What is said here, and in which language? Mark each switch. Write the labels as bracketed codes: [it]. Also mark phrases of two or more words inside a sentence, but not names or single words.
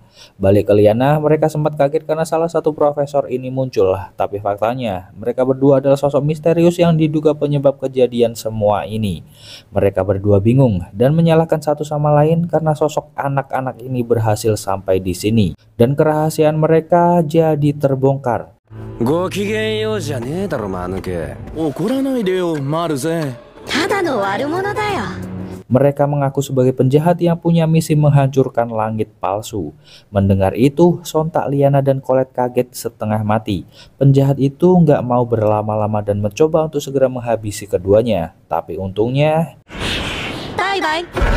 [id] Balik ke Lyanna, mereka sempat kaget karena salah satu profesor ini muncul. Tapi faktanya, mereka berdua adalah sosok misterius yang diduga penyebab kejadian semua ini. Mereka berdua bingung dan menyalahkan satu sama lain karena sosok anak-anak ini berhasil sampai di sini. Dan kerahasiaan mereka jadi terbongkar. [ja] ごきげんようじゃねえだろマヌケ。怒らないでよマルゼ。ただの悪者だよ。 [id] Mereka mengaku sebagai penjahat yang punya misi menghancurkan langit palsu. Mendengar itu, sontak Lyanna dan Colette kaget setengah mati. Penjahat itu nggak mau berlama-lama dan mencoba untuk segera menghabisi keduanya. Tapi untungnya, Bye-bye.